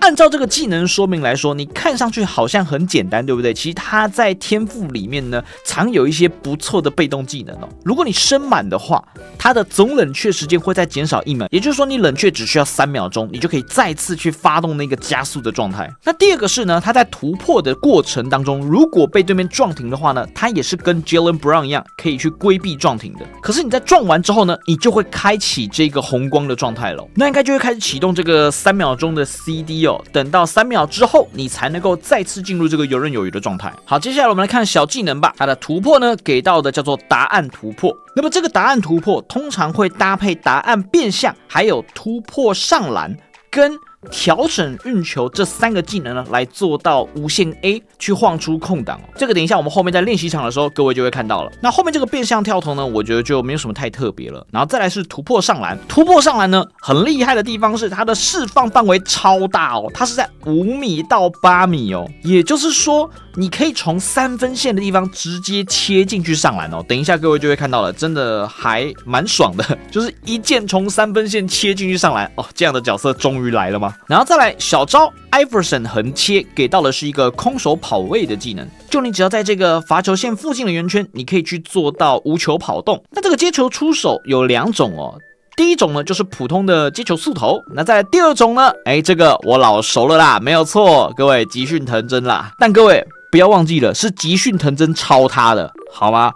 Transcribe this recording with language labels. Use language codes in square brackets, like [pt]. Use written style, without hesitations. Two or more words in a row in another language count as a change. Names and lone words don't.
[zh] 按照這個技能說明來說，你看上去好像很簡單，對不對？其實它在天賦裡面呢，藏有一些不錯的被動技能哦。如果你升滿的話，它的總冷卻時間會再減少1秒，也就是說你冷卻只需要3秒鐘，你就可以再次去發動那個加速的狀態。那第2個是呢，它在突破的過程當中，如果被對面撞停的話呢，它也是跟 Jaylen Brown 一樣，可以去規避撞停的。可是你在撞完之後呢，你就會開啟這個紅光的狀態了，那應該就會開始啟動這個3秒鐘的 CD 哦。等到3秒之後，你才能夠再次進入這個游刃有餘的狀態。好，接下來我們來看小技能吧。它的突破呢，給到的叫做答案突破。那麼這個答案突破通常會搭配答案變向，還有突破上籃跟調整運球這3個技能呢，來做到無限 A 去晃出空檔哦。這個等一下我們後面在練習場的時候，各位就會看到了。那後面這個變向跳投呢，我覺得就沒有什麼太特別了。然後再來是突破上籃，突破上籃呢，很厲害的地方是它的釋放範圍超大哦，它是在5米到8米哦，也就是說你可以從3分線的地方直接切進去上籃哦。等一下各位就會看到了，真的還蠻爽的，就是一鍵從3分線切進去上籃哦，這樣的角色終於來了嗎？然後再來小招 Iverson 橫切，給到的是一個空手跑位的技能，就你只要在這個罰球線附近的圓圈，你可以去做到無球跑動。那這個接球出手有2種哦，第一種呢就是普通的接球速投，那再来第2種呢，這個我老熟了啦，沒有錯，各位集訓藤真啦，但各位不要忘記了，是集訓藤真抄他的，好嗎？